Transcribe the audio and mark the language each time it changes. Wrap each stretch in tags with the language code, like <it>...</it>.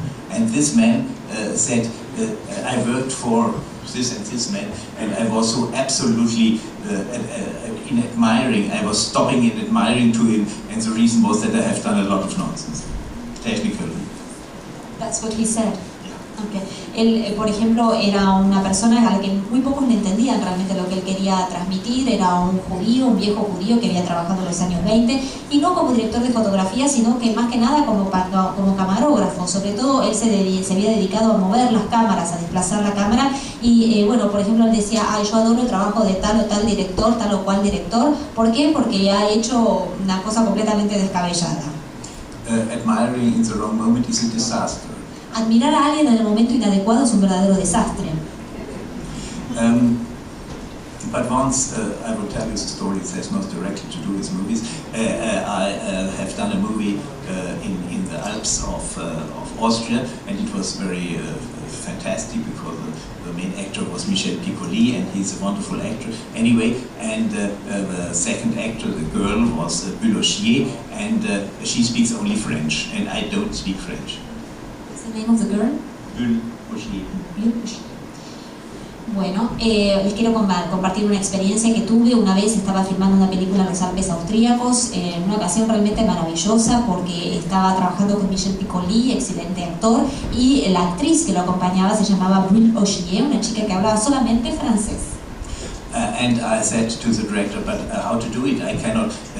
<en>And this man said, I worked for this and this man, and I was so absolutely in admiring. I was stopping and admiring to him, and the reason was that I have done a lot of nonsense, technically. That's what he said. Okay.</en> <es>Él, por ejemplo, era una persona a la que muy pocos le entendían realmente lo que él quería transmitir. Era un judío, un viejo judío que había trabajado en los años 20, y no como director de fotografía, sino que más que nada como camarógrafo. Sobre todo él se había dedicado a mover las cámaras, a desplazar la cámara, y bueno, por ejemplo, él decía, yo adoro el trabajo de tal o tal director, tal o cual director. ¿Por qué? Porque ha hecho una cosa completamente descabellada.</es> <en>Admiring in the wrong moment is a disaster.</en> <es>Admirar a alguien en el momento inadecuado es un verdadero desastre.</es> <en>But once, I will tell you the story, it has not directly to do with movies. I have done a movie in the Alps of Austria, and it was very fantastic, because the main actor was Michel Piccoli, and he's a wonderful actor. Anyway, and the second actor, the girl, was Bulochier, and she speaks only French, and I don't speak French. The name of the girl? Bulochier.</en> <es>Bueno, les quiero compartir una experiencia que tuve. Una vez estaba filmando una película en los Alpes austríacos, en una ocasión realmente maravillosa, porque estaba trabajando con Michel Piccoli, excelente actor, y la actriz que lo acompañaba se llamaba Brune Augier, una chica que hablaba solamente francés.</es> <en>And I said to the director, but how to do it? I cannot.</en>